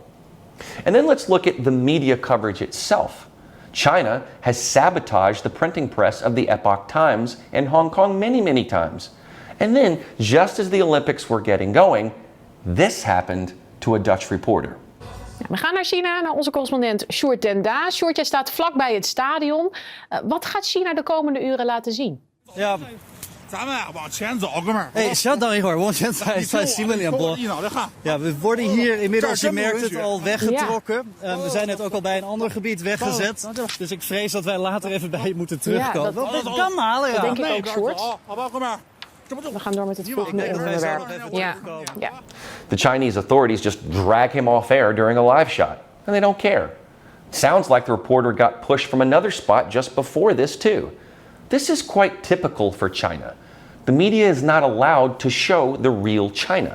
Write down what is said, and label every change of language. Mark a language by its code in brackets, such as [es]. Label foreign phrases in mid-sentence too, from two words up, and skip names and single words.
[en] And then let's look at the media coverage itself. China has sabotaged the printing press of the Epoch Times in Hong Kong many times. And then, just as the Olympics were getting going, this happened to a Dutch reporter. [nl] We gaan naar China, naar onze correspondent Sjoerd den Daas. Sjoerd, jij staat vlakbij het stadion. Wat gaat China de komende uren laten zien? Ja. [zh] 哎，稍等一会儿，往前在新闻联播。 [nl] Ja, we worden hier inmiddels, je merkt het, al weggetrokken. We zijn net ook al bij een ander gebied weggezet. Dus ik vrees dat wij later even bij je moeten terugkomen. Dat kan halen, ja. Dat denk ik ook, Sjoerd. We gaan door met het volgende onderwerp. Ja. [en] The Chinese authorities just drag him off air during a live shot, and they don't care. Sounds like the reporter got pushed from another spot just before this, too. This is quite typical for China. The media is not allowed to show the real China.